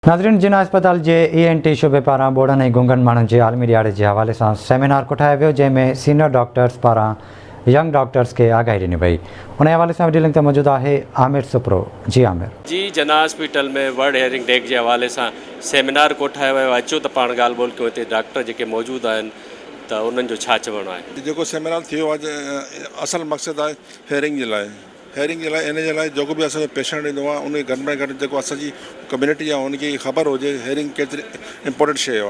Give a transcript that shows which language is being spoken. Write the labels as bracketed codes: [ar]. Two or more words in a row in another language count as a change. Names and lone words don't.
[sd] नाज़रीन, जिना अस्पताल के ENT शोबे पारा बोड़न ऐं गूंगन माण्हुनि जे आलमी ॾियारे के हवाले से सेमिनार कोठायो वियो, जंहिंमें [en] senior doctors [sd] पारा [en] young doctors [sd] के आगाही ॾिनी वई। उन हवाले से [en] video link [sd] ते मौजूद है आमिर सुप्रो। जी आमिर जी, जना हॉस्पिटल में वर्ल्ड हेयरिंग डे के हवाले से सेमिनार कोठायो वियो। अचो त पाण ॻाल्हि ॿोल कयूं। हिते डॉक्टर जेके मौजूद आहिनि त उन्हनि जो छा चवणो आहे। जेको सेमिनार थियो आहे असल मक़सदु आहे हेयरिंग जे लाइ इन जे लाइ जेको बि असांजो पेशेंट ईंदो आहे उन घटि में घटि जेको असांजी कम्युनिटी आहे उनखे ख़बर हुजे हेयरिंग केतिरी इम्पोर्टेंट शइ आहे।